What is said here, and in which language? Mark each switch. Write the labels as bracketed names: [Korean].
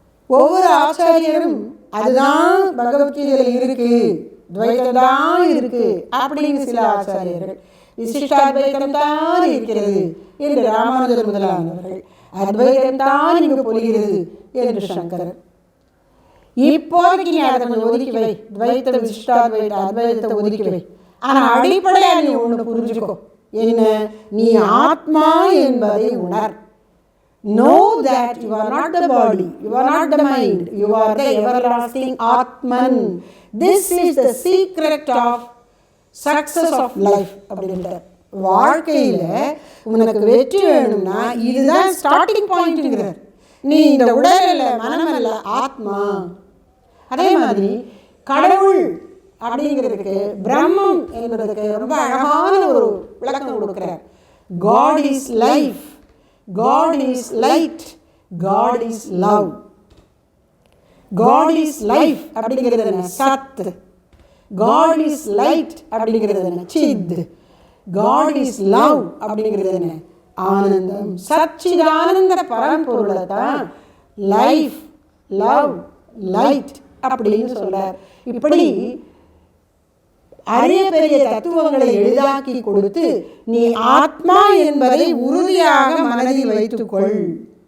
[Tamil] ஒவ்வொரு ஆச்சாரியரும் அதுதான் பகவத்கீதையில் இருக்கு, துவைதம் தான் இருக்கு அப்படின்னு சில ஆச்சாரியர்கள், விசிஷ்டாத்வைதம் தான் இருக்கிறது என்று ராமானுஜர் முதலானவர்கள், அத்வைதம் தான் இங்கு பொழிகிறது என்று சங்கரர். இப்போதைக்கு நீ அதை கொஞ்சம் ஒதுக்கி வை, துவைத்த விசிஷ்டாத்வைத அத்வைதத்தை ஒதுக்கி வை. ஆனால் அடிப்படையாக நீ ஒன்று புரிஞ்சுக்கோ, என்ன? நீ ஆத்மா என்பதை உணர். [English] Know that you are not the body, you are not the mind, you are the everlasting Atman. This is the secret of success of life. [Tamil] அப்படின்றார். வாழ்க்கையில் உனக்கு வெற்றி வேணும்னா இதுதான் ஸ்டார்டிங் பாயிண்ட்ங்கிறார். நீ இந்த உடல் அல்ல, மனம் அல்ல, ஆத்மா. அதே மாதிரி கடவுள் அப்படிங்கிறதுக்கு, பிரம்மம் என்பதற்கு ரொம்ப அழகான ஒரு விளக்கம் கொடுக்கிறார். [English] God is life, God is light, God is love. God is life [Tamil] அப்படிங்கிறது என்ன? சத். [English] God is light [Tamil] அப்படிங்கிறது என்ன? சித். [English] God is love [Tamil] அப்படிங்கிறது என்ன? ஆனந்தம். சச்சிதானந்த பரம்பொருளை தான் லைஃப், லவ், லைட் அப்படின்னு சொல்றார். இப்படி அரிய பெரிய தத்துவங்களை எளிதாக்கி கொடுத்து நீ ஆத்மா என்பதை உறுதியாக மனதில் வைத்துக்கொள்.